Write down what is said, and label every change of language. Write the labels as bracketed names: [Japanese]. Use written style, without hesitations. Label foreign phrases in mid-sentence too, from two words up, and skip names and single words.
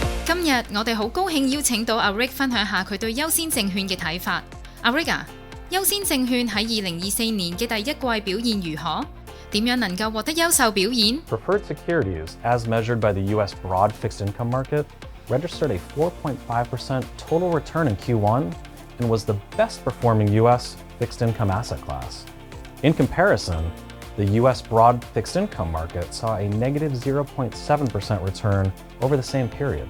[Cantonese] 今日我哋好高興邀請到阿 Rick 分享下佢對優先證券嘅睇法。阿 Rick 啊，優先證券喺2024年嘅第一季表現如何？點樣能夠獲得優秀表現？ [English] Preferred securities, as measured by the U.S. broad fixed income market, registered a 4.5% total return in Q1 and was the best performing U.S. fixed income asset class. In comparison, the U.S. broad fixed income market saw a negative 0.7% return over the same period.